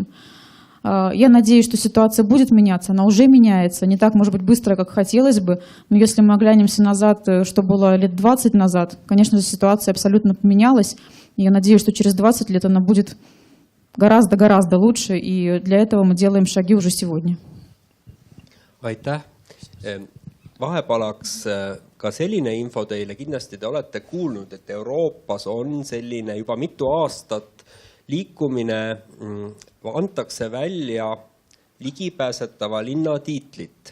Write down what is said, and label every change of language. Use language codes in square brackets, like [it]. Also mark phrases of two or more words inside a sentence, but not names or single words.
[ru] Я надеюсь, что ситуация будет меняться, она уже меняется, не так, может быть, быстро, как хотелось бы, но если мы оглянемся назад, что было лет 20 назад, конечно же, ситуация абсолютно поменялась, и я надеюсь, что через 20 лет она будет гораздо-гораздо лучше, и для этого мы делаем шаги уже сегодня. [et] Aitäh. Vahepalaks ka selline info teile. Kindlasti te olete kuulnud, et Euroopas on selline juba mitu aastat liikumine, antakse välja ligipääsetava linna tiitlit.